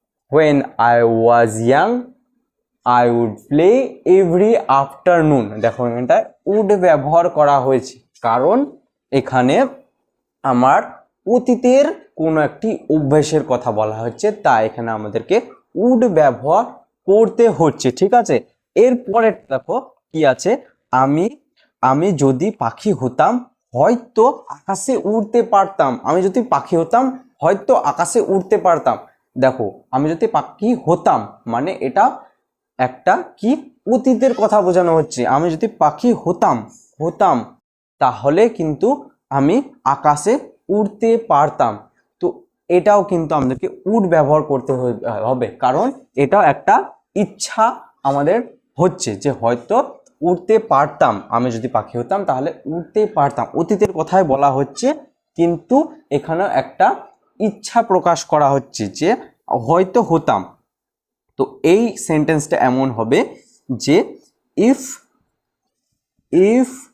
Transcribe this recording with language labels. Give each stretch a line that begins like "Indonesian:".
English: When I was young I would play every afternoon।
Bangla: দেখো এটা would ব্যবহার করা হয়েছে কারণ এখানে আমার অতীতের কোনো একটি অভ্যাসের কথা বলা হচ্ছে, তাই এখানে আমাদেরকে would ব্যবহার করতে হচ্ছে। ঠিক আছে, এরপরে দেখো কি আছে, আমি আমি যদি পাখি হতাম হয়তো আকাশে উড়তে পারতাম। আমি যদি পাখি হতাম হয়তো আকাশে উড়তে পারতাম। দেখো আমি যদি পাখি হতাম মানে এটা একটা কি অতীতের কথা বোঝানো হচ্ছে। আমি যদি পাখি হতাম তাহলে কিন্তু আমি আকাশে উড়তে পারতাম। তো এটাও কিন্তু আমাদেরকে উড ব্যবহার করতে হবে কারণ এটাও একটা ইচ্ছা আমাদের হচ্ছে যে হয়তো উড়তে পারতাম, আমি যদি পাখি হতাম তাহলে উড়তে পারতাম। অতীতের কথাই বলা হচ্ছে কিন্তু এখানে একটা ইচ্ছা প্রকাশ করা হচ্ছে যে হয়তো হতাম। তো এই সেন্টেন্সটা এমন হবে যে ইফ ইফ